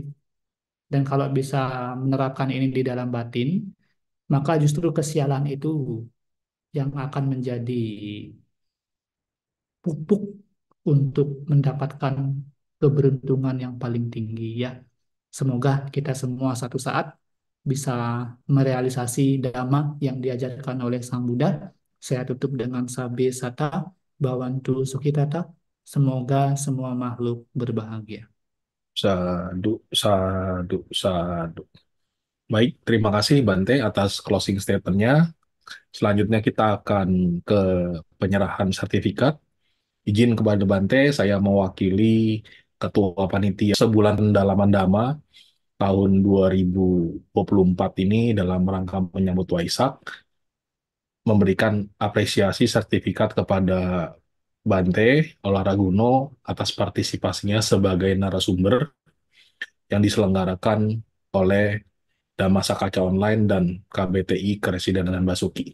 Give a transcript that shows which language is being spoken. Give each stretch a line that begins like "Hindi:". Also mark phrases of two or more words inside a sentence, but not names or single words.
Indonesian: Dan kalau bisa menerapkan ini di dalam batin, maka justru kesialan itu yang akan menjadi pupuk untuk mendapatkan keberuntungan yang paling tinggi ya. Semoga kita semua satu saat bisa merealisasi dhamma yang diajarkan oleh Sang Buddha. Saya tutup dengan
Pali: sabe sata, bawantu sukhitata.
Indonesian: Semoga semua makhluk berbahagia.
Pali: Sadu, sadu, sadu.
Indonesian: Baik, terima kasih Bante atas
English: closing statement-
Indonesian: nya. Selanjutnya kita akan ke penyerahan sertifikat. Izin kepada Bante, saya mewakili Ketua Panitia Sebulan Pendalaman Dhamma tahun 2024 ini dalam rangka menyambut Waisak, memberikan apresiasi sertifikat kepada Bante Olaraguno atas partisipasinya sebagai narasumber yang diselenggarakan oleh Dhammasakacca Online dan KBTI Keresidenan Basuki.